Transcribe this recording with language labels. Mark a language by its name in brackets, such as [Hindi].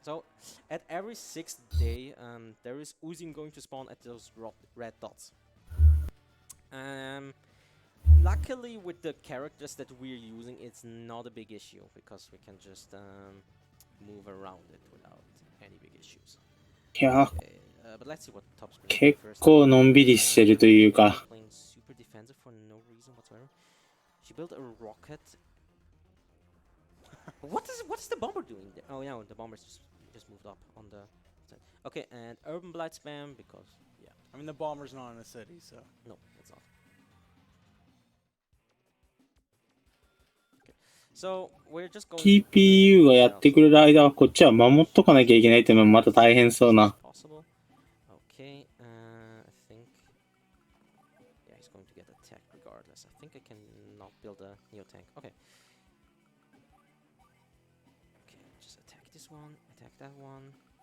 [English] So, at every 6th day, there is Uzim going to spawn at those red dots. Luckily, with the characters that we're using, it's not a big issue because we can just move around it without any big issues. [Japanese] いや、 [English] But let's see what top screen [Japanese] 結構のんびりしてるというか。 [English] Playing super defensive for no reason whatsoever. She built a rocket. What is the bomber doing there? Oh yeah, the bomber's just moved up on the side. Okay, and urban blight spam because yeah. I mean the bomber's not in a city, so no, it's not. Okay, so we're just going. [Japanese] TPU がやってくれる間はこっちは守っとかなきゃいけないっていうのもまた大変そうな。 [English] Possible. Okay, I think yeah, he's going to get attacked regardless. I think I can not build a neo tank. Okay. This one, attack that one.